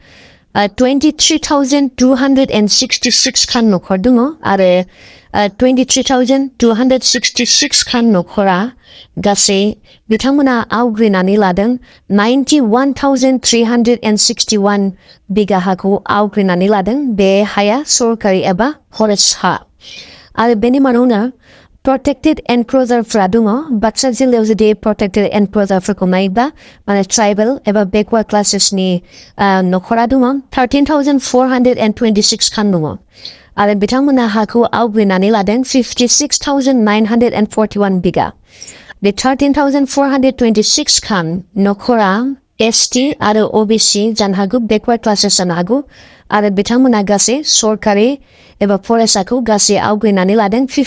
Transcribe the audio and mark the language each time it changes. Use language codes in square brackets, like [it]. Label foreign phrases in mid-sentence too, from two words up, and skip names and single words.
[brx] 23,266 खान न'खर दङ आरो 23,266 खान न'खरा गासै बिथांमोना आवग्रिनानै लादों 91,361 बिगा हाखौ आवग्रिनानै लादों बे हाया सरकारि एबा फरेस्ट हा आरो बेनि मादावनो [en] protected enclosure [brx] फ्रा दङ बाक्सा जिल्लायाव जुदि protected enclosureफोरखौ नायोब्ला माने ट्राइबेल एबा [en] backward classes [brx] न'खरा दङ 13,426 खान दङ आरो बिथांमोना हाखौ आवग्रिनानै लादों 56,941 बिगा बे 13,426 खान न'खरा ST आरो OBC जानो हागौ [en] backward classes [brx] जानो हागौ आरो बिथांमोना गासै सरकारि एबा फरेस्टखौ गासै आवग्रिनानै लादों